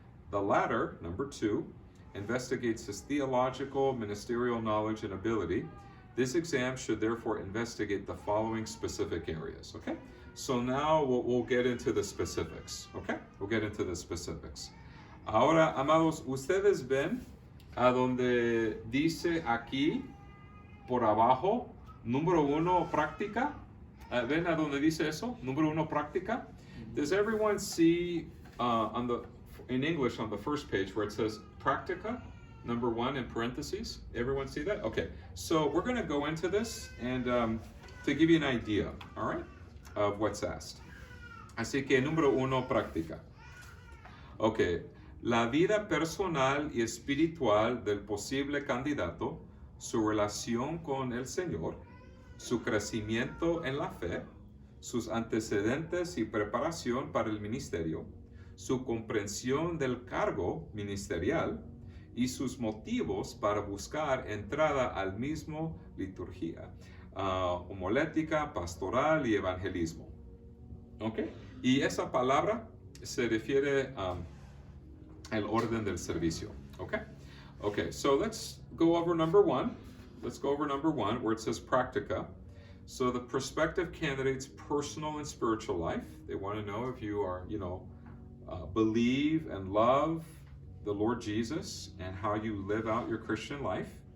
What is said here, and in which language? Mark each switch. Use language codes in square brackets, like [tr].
[en] The latter, number 2, investigates his theological, ministerial knowledge and ability. This exam should therefore investigate the following specific areas, okay? So now we'll get into the specifics, okay? We'll get into the specifics. [es] Ahora, amados, ustedes ven a donde dice aquí, por abajo, número 1, práctica. ¿Ven a donde dice eso? Número 1, práctica. [en] Does everyone see in English on the first page where it says practica, number 1 in parentheses? Everyone see that? Okay, so we're going to go into this and to give you an idea, all right, of what's asked. [es] Así que número 1, práctica. Okay, la vida personal y espiritual del posible candidato, su relación con el Señor, su crecimiento en la fe, sus antecedentes y preparación para el ministerio, su comprensión del cargo ministerial y sus motivos para buscar entrada al mismo liturgia, homilética, pastoral y evangelismo. ¿Okay? Y esa palabra se refiere al orden del servicio. Okay? [en] Okay, so let's go over number 1. Let's go over number 1 where it says practica. So the prospective candidate's personal and spiritual life. They want to know if you are, believe and love the Lord Jesus and how you live out your Christian life.